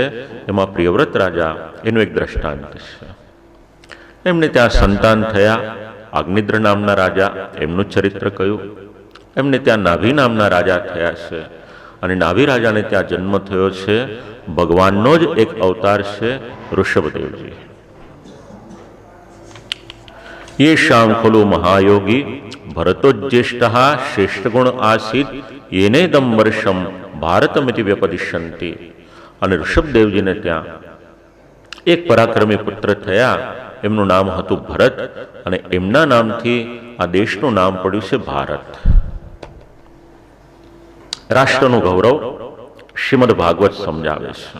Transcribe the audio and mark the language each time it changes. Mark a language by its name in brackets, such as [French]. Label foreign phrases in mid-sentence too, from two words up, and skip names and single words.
[Gujarati] એમાં પ્રિયવ્રત રાજા એનું એક દ્રષ્ટાંત છે. એમને ત્યાં સંતાન થયા, અગ્નિદ્ર નામના રાજા, એમનું ચરિત્ર કહ્યું. એમને ત્યાં નાભી નામના રાજા થયા છે અને નાભી રાજાને ત્યાં જન્મ થયો છે. ભગવાનનો જ એક અવતાર છે ઋષભદેવજી. [Sanskrit] ये शाम खलु महायोगी भरतोज्येष्ठ श्रेष्ठ गुण आसीत येनेदम वर्षम भारतमिति व्यपदिशंति. [Gujarati] અને ઋષભદેવજીને ત્યાં એક પરાક્રમી પુત્ર થયા, એમનું નામ હતું ભરત અને એમના નામથી આ દેશનું નામ પડ્યું છે ભારત. રાષ્ટ્રનું ગૌરવ શ્રીમદ ભાગવત સમજાવે છે.